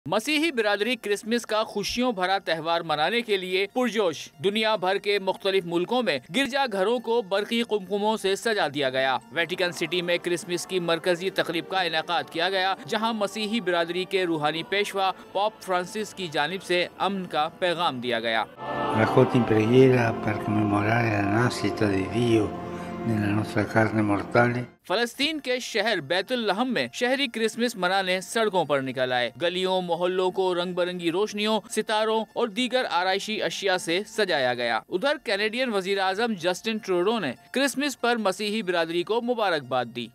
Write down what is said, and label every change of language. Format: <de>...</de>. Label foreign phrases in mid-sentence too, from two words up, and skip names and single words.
<ur>مسیحی برادری کرسمس کا خوشیوں بھرا تہوار منانے کے لیے پرجوش۔ دنیا بھر کے مختلف ملکوں میں گرجا گھروں کو برقی قمقموں سے سجا دیا گیا۔ ویٹیکن سٹی میں کرسمس کی مرکزی تقریب کا انعقاد کیا گیا، جہاں مسیحی برادری کے روحانی پیشوا پوپ فرانسس کی جانب سے امن کا پیغام دیا گیا۔</ur> <it>Raccolti in preghiera per commemorare la nascita di Dio nella nostra carne mortale.</it> <ur>فلسطین کے شہر بیت الحم میں شہری کرسمس منانے سڑکوں پر نکل آئے۔ گلیوں محلوں کو رنگ برنگی روشنیوں، ستاروں اور دیگر آرائشی اشیاء سے سجایا گیا۔ ادھر کینیڈین وزیر اعظم جسٹن ٹروڈو نے کرسمس پر مسیحی برادری کو مبارکباد دی۔</ur>